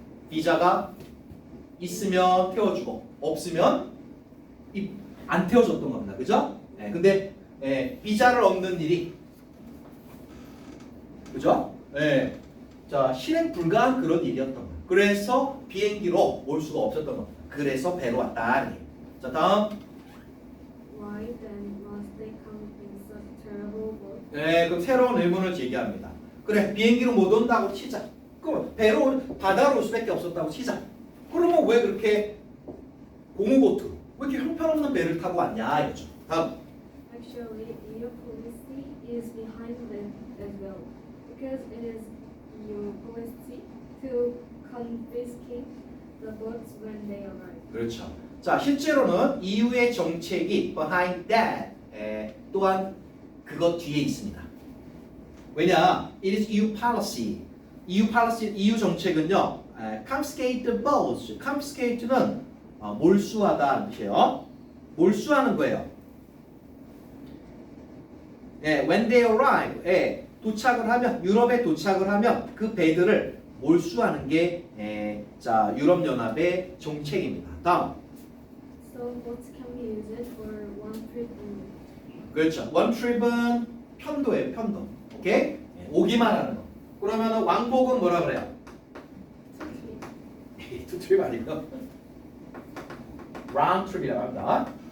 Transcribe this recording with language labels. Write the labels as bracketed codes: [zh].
[ko] 비자가 있으면 태워주고 없으면 안 태워줬던 겁니다. 그죠? 근데 비자를 얻는 일이 그죠? 자, 실행 불가한 그런 일이었던 거예요. 그래서 비행기로 올 수가 없었던 겁니다. 그래서 배로 왔다. 자, 다음. [en] Why then must they come in such terrible boat? [ko] 그럼 새로운 의문을 제기합니다. 그래, 비행기로 못 온다고 치자. 그럼 배로 바다로 올 수밖에 없었다고 치자. 그러면 왜 그렇게 고무보트, 왜 이렇게 형편없는 배를 타고 왔냐 이거죠. 다음. [en] Actually, EU policy is behind it as well, because it is EU policy to confiscate the boats when they arrive. [ko] 그렇죠. 자, 실제로는 EU의 정책이 behind that 또한 그것 뒤에 있습니다. [en] 왜냐? It is EU policy. EU 정책은요. confiscate the boats. [ko] confiscate는 몰수하다는 뜻이에요. 몰수하는 거예요. [en] when they arrive. [ko] 도착을 하면 유럽에 도착을 하면 그 배들을 몰수하는 게 자, 유럽 연합의 정책입니다. 다음. [en] So boats can be used for one trip only. [ko] 그렇죠. one trip 은 편도예요, 편도. 오케이? 오기만 하는 거. 그러면은 왕복은 뭐라 그래요? two trip 아니고 round trip 이라고 합니다.